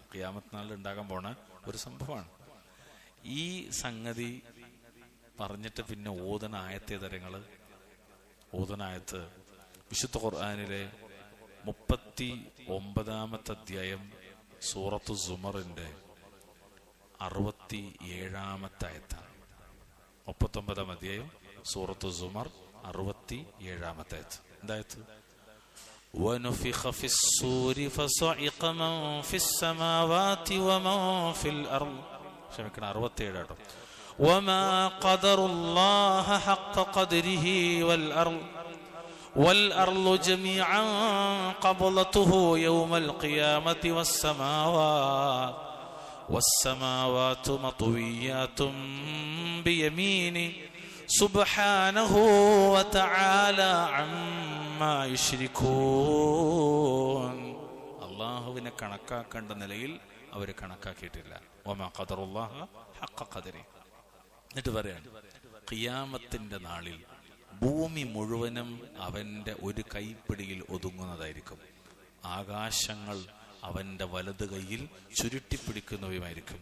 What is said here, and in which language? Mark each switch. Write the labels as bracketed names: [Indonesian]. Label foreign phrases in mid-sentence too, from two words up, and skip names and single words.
[Malayalam] ഖിയാമത്ത് നാളിൽ ഉണ്ടാകാൻ പോണ ഒരു സംഭവമാണ്. ഈ സംഗതി പറഞ്ഞിട്ട് പിന്നെ ഓതന ആയത്തെ തരങ്ങള്, ഓതനായത്ത് വിശുദ്ധ ഖുർആനിലെ 39-ാമത്തെ അധ്യായം സൂറത്തു സുമറിന്റെ 67-ാമത്തെ ആയത്താണ്. 39-ാം അധ്യായം സൂറത്തു സുമർ 67-ാമത്തെ ആയത്ത്. എന്തായത്? [Arabic] وَنُفِخَ فِي الصُّورِ فَصَعِقَ مَنْ فِي السَّمَاوَاتِ وَمَنْ فِي الْأَرْضِ. [Malayalam] ക്ഷമിക്കണം, 67 കേട്ടോ. [Arabic] وَمَا قَدَرُ اللَّهَ حَقَّ قَدْرِهِ وَالْأَرْضُ جَمِيعًا قَبْضَتُهُ يَوْمَ الْقِيَامَةِ وَالسَّمَاوَاتُ مَطْوِيَّاتٌ بِيَمِينِهِ سُبْحَانَهُ وَتَعَالَى عَمَّا يُشْرِكُونَ. [Malayalam] അള്ളാഹുവിനെ കണക്കാക്കേണ്ട നിലയിൽ അവർ കണക്കാക്കിയിട്ടില്ല. [Arabic] وما قدروا الله حق قدره. [Malayalam] എന്നിട്ട് പറയാണ്, ഖിയാമത്തിന്റെ നാളിൽ ഭൂമി മുഴുവനും അവന്റെ ഒരു കൈപ്പിടിയിൽ ഒതുങ്ങുന്നതായിരിക്കും. ആകാശങ്ങൾ അവന്റെ വലത് കൈയിൽ ചുരുട്ടിപ്പിടിക്കുന്നവയുമായിരിക്കും.